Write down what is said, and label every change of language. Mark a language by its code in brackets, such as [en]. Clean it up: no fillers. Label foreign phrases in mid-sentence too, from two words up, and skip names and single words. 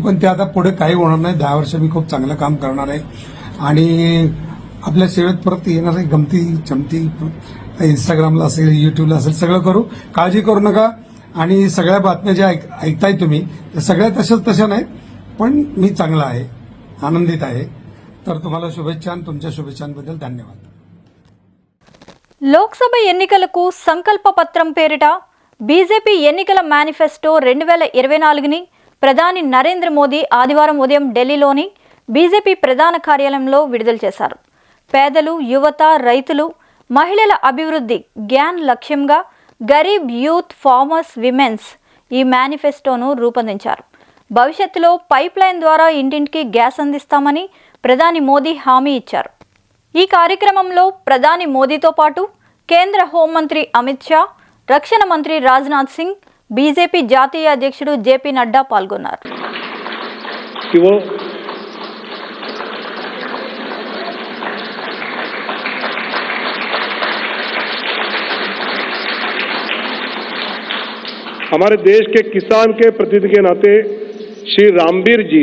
[mr] पण ते आता पुढे काही होणार नाही. 10 वर्ष मी खूप चांगलं काम करणार आहे आणि आपल्या सेवेत परत येणार आहे. गमती चमती इंस्टाग्रामला असेल, युट्यूबला असेल, सगळं करू. काळजी करू नका. आणि सगळ्या बातम्या ज्या ऐकताय तुम्ही त्या सगळ्या तशा नाही, पण मी चांगला आहे, आनंदित आहे. तर तुम्हाला शुभेच्छा आणि तुमच्या शुभेच्छांबद्दल धन्यवाद. [te] లోక్సభ ఎన్నికలకు సంకల్ప పత్రం పేరిట బీజేపీ ఎన్నికల మేనిఫెస్టో 2024ని ప్రధాని నరేంద్ర మోదీ ఆదివారం ఉదయం ఢిల్లీలోని బీజేపీ ప్రధాన కార్యాలయంలో విడుదల చేశారు. పేదలు, యువత, రైతులు, మహిళల అభివృద్ధి గ్యాన్ లక్ష్యంగా గరీబ్ [en] Youth, Farmers, Womens [te] ఈ మేనిఫెస్టోను రూపొందించారు. భవిష్యత్తులో పైప్ లైన్ ద్వారా ఇంటింటికి గ్యాస్ అందిస్తామని ప్రధాని మోదీ హామీ ఇచ్చారు. ఈ కార్యక్రమంలో ప్రధాని మోదీతో పాటు కేంద్ర హోంమంత్రి అమిత్ షా, రక్షణ మంత్రి రాజ్నాథ్ సింగ్, బీజేపీ జాతీయ అధ్యక్షుడు జేపీ నడ్డా పాల్గొన్నారు. [hi] हमारे देश के किसान के प्रतिनिधि के नाते श्री रामबीर जी,